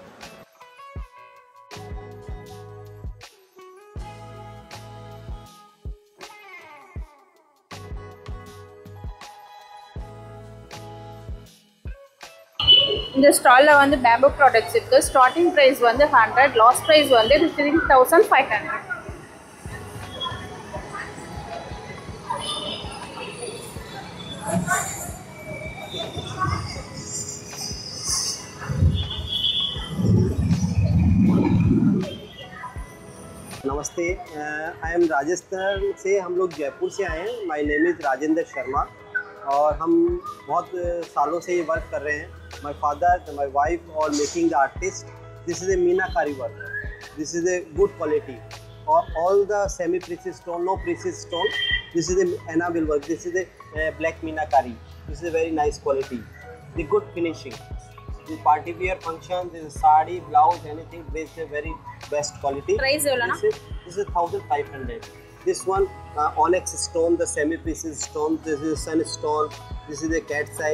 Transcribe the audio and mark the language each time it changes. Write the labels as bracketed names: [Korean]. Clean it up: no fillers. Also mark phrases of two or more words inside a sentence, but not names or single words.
[Tamil] இந்த ஸ்டாலில் வந்து [English] bamboo products [Tamil] இருக்குது. [English] starting price வந்து 100, last price வந்து 3500. [Hindi] नमस्ते, [English] I am [Hindi] राजस्थान से, हम लोग जयपुर से आए हैं। [English] my name is [Hindi] राजेंद्र शर्मा और हम बहुत सालों से ये वर्क कर रहे हैं। [English] my father, my wife और making the artist. This is a meenakari work, this is a good quality और all the semi precious stone, no precious stone. This is a enamel work, this is a black meenakari, this is a very nice quality, the good finishing. The party wear function, this is sari, blouse, anything, this is a very best quality. [Tamil] Price எவ்வளோனா? [English] This is 1500. This one onyx stone, the semi pieces stone. This is sunstone. This is a cat's eye.